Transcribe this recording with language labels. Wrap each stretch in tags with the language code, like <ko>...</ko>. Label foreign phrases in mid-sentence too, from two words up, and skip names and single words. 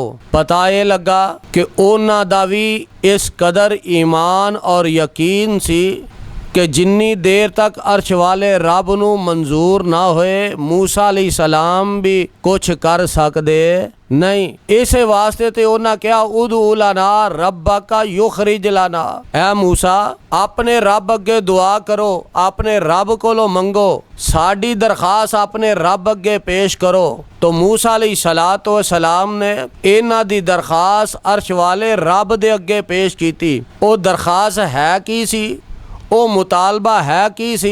<pa>پتہ ایہہ لگا کہ انہاں دا وی اس قدر ایمان اور یقین سی کہ جنی دیر تک عرش والے رب نوں منظور نہ ہوئے موسیٰ علیہ السلام وی کجھ کر سکدے نہیں. اس واسطے تے انہاں کہا</pa> <ar>ادع لنا ربك يخرج لنا,</ar> <pa>اے موسیٰ اپنے رب اگے دعا کرو، اپنے رب کولوں منگو، ساڈی درخواست اپنے رب اگے پیش کرو. تو موسیٰ</pa> <ar>عليه الصلاة والسلام</ar> <pa>نے ایہناں دی درخواست عرش والے رب دے اگے پیش کیتی. او درخواست ہے کی سی، او مطالبہ ہے کی سی?</pa>